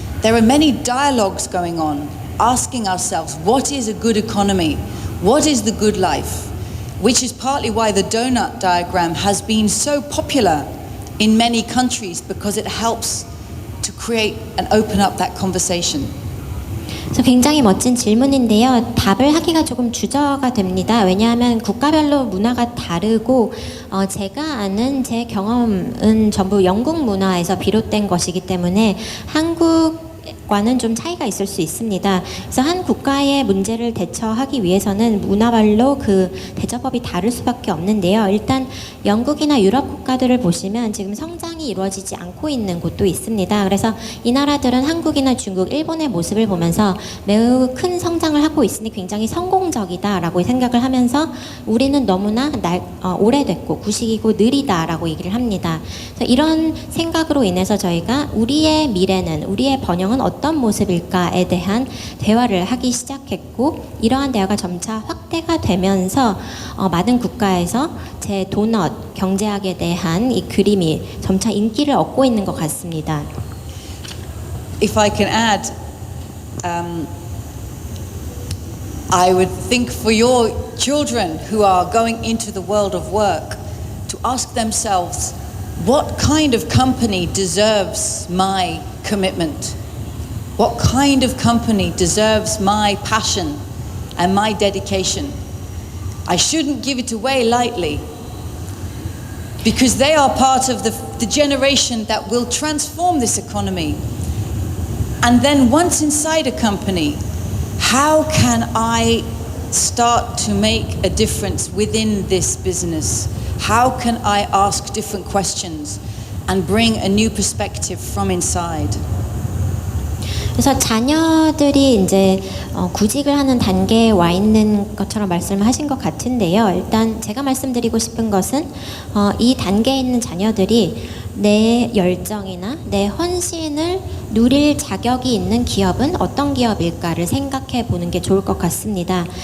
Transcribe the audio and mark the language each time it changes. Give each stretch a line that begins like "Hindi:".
English: There are many dialogues going on, asking ourselves, what is a good economy? What is the good life? Which is partly why the donut diagram has been so popular in many countries, because it helps to create and open up that conversation.
Korean: 그래서 굉장히 멋진 질문인데요. 답을 하기가 조금 주저가 됩니다. 왜냐하면 국가별로 문화가 다르고 제가 아는 제 경험은 전부 영국 문화에서 비롯된 것이기 때문에 한국 과는 좀 차이가 있을 수 있습니다. 그래서 한 국가의 문제를 대처하기 위해서는 문화별로 그 대처법이 다를 수밖에 없는데요. 일단 영국이나 유럽 국가들을 보시면 지금 성장이 이루어지지 않고 있는 곳도 있습니다. 그래서 이 나라들은 한국이나 중국, 일본의 모습을 보면서 매우 큰 성장을 하고 있으니 굉장히 성공적이다라고 생각을 하면서 우리는 너무나 오래됐고 구식이고 느리다라고 얘기를 합니다. 그래서 이런 생각으로 인해서 저희가 우리의 미래는, 우리의 번영은 어떤 모습일까에 대한 대화를 하기 시작했고, 이러한 대화가 점차 확대가 되면서 많은 국가에서 제 도넛 경제학에 대한 이 그림이 점차 인기를 얻고 있는 것 같습니다.
English: If I can add, I would think for your children who are going into the world of work to ask themselves, what kind of company deserves my commitment? What kind of company deserves my passion and my dedication? I shouldn't give it away lightly, because they are part of the generation that will transform this economy. And then once inside a company, how can I start to make a difference within this business? How can I ask different questions and bring a new perspective from inside?
Korean: 그래서 자녀들이 이제 구직을 하는 단계에 와 있는 것처럼 말씀을 하신 것 같은데요. 일단 제가 말씀드리고 싶은 것은 이 단계에 있는 자녀들이 내 열정이나 내 헌신을 누릴 자격이 있는 기업은 어떤 기업일까를 생각해 보는 게 좋을 것 같습니다.